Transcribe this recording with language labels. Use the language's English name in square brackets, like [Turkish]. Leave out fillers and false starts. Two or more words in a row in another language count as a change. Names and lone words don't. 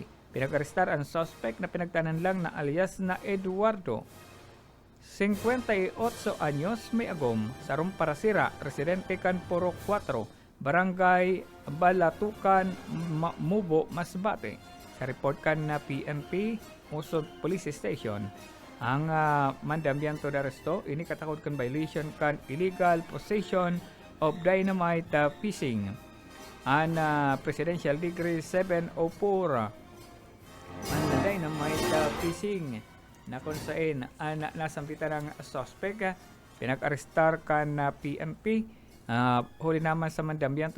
[Bikol] Pinag-arestar ang suspect na pinagtanan lang na alias na Eduardo, 58 anyos, may agom, sarong parasira, residente kan Purok 4, Barangay Balatukan, Mubo, Masbate. Sa report kan na PNP Uson Police Station, ang [Spanish] mandambiento de arresto [Bikol] ini katakod kan violation kan [English] illegal possession of dynamite fishing [Bikol] an Presidential Decree 704 ang [English] dynamite fishing [Bikol] na kung saan nasampitan ng suspect pinag-arestar kan na PNP huli naman sa mandambiento